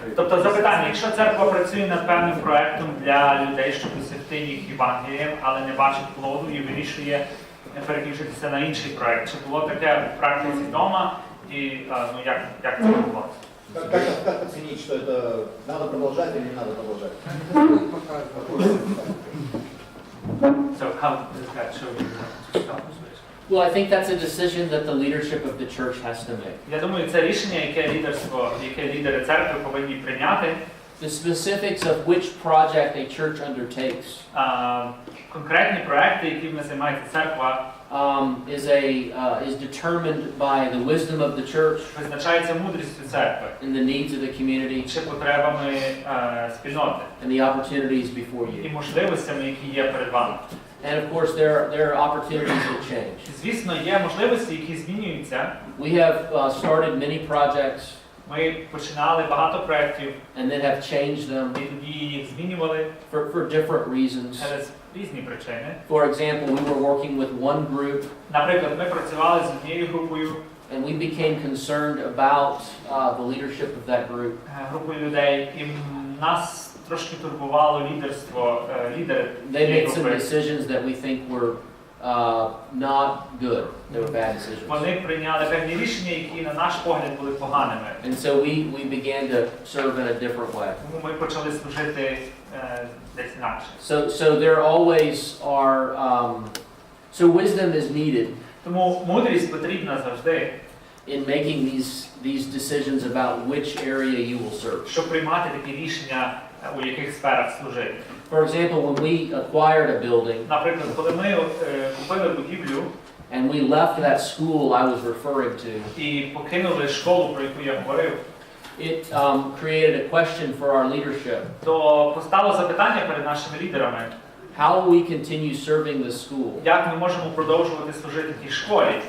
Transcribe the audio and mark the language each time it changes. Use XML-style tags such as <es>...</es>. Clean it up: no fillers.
<uk>Тобто запитання, якщо церква працює над певним проектом для людей, щоб досягти їх Євангелієм, але не бачить плоду і вирішує переключитися на інший проект. Чи було таке в практиці вдома і ну, як це відбувалося?</uk> <ru>Как оценить, что это надо продолжать или не надо продолжать?</ru> <en>So how does that show you to stop? Well, I think that's a decision that the leadership of the church has to make.</en> <uk>Я думаю, це рішення, яке лідери церкви повинні прийняти.</uk> <en>The specifics of which project a church undertakes</en> <uk>Конкретні проекти, якими займається церква,</uk> <en>is determined by the wisdom of the church</en> <uk>визначається мудрістю церкви</uk> <en>and the needs of the community</en> <uk>чи потребами спільноти</uk> <en>and the opportunities before</en> <uk>і</uk> <en>you.</en> <uk>можливостями, які є перед вами.</uk> <en>And of course, there are opportunities that change.</en> <uk>Звісно, є можливості, які змінюються.</uk> <en>We have started many projects</en> <uk>Ми починали багато проєктів</uk> <en>and then have changed them</en> <uk>і тоді їх змінювали</uk> <en>for different reasons.</en> <uk>через різні причини.</uk> <en>For example, we were working with one group</en> <uk>Наприклад, ми працювали з однією групою,</uk> <en>and we became concerned about the leadership of that group.</en> <uk>Групою людей, і нас трошки турбувало лідерство, лідери</uk> <en>They</en> <uk>цієї</uk> <en>made some</en> <uk>групи.</uk> <en>decisions that we think were not good. They were bad decisions.</en> <uk>Вони прийняли певні рішення, які на наш погляд були поганими.</uk> <en>And so we began to serve in a different way.</en> <uk>Тому ми почали служити десь інакше.</uk> <en>So there always are, so wisdom is needed</en> <uk>Тому мудрість потрібна завжди,</uk> <en>in making these decisions about which area you will serve.</en> <uk>щоб приймати такі рішення, у яких сферах служити.</uk> <en>For example, when we acquired a building</en> <uk>Наприклад, коли ми купили будівлю</uk> <en>and we left that school I was referring to,</en> <uk>і покинули школу, про яку я говорив,</uk> <en>it created a question for our leadership.</en> <uk>то постало запитання перед нашими лідерами,</uk> <en>How will we continue serving the school,</en> <uk>як ми можемо продовжувати служити тій школі,</uk>